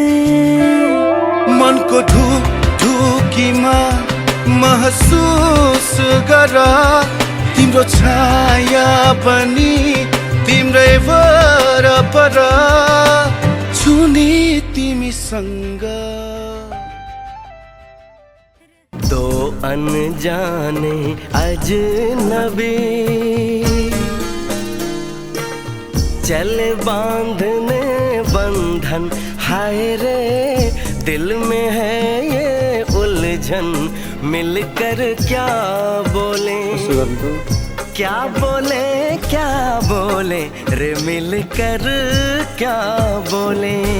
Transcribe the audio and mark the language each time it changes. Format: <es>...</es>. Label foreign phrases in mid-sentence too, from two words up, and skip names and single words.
<ne>मनको ढुकीमा महसुस गर तिम्रो छाया पनि तिम्रै वरपर छुने तिमीसँग।</ne> <hi>दो अनजाने अजनबी चले बांधने बंधन, हाय रे दिल में है ये उलझन, मिलकर क्या बोले क्या बोले क्या बोले रे मिलकर क्या बोले।</hi>